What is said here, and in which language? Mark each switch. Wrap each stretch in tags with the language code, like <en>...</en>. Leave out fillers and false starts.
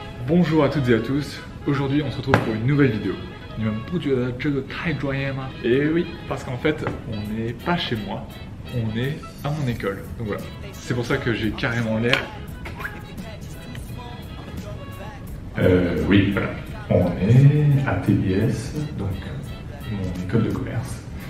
<fr>Bonjour à toutes et à tous, aujourd'hui on se retrouve pour une nouvelle vidéo.</fr> <zh>你们不觉得这个太专业吗？</zh> <fr>Et oui, parce qu'en fait, on n'est pas chez moi, on est à mon école. Donc voilà, c'est pour ça que j'ai carrément l'air. Oui, voilà, on est à TBS, donc mon école de commerce.</fr>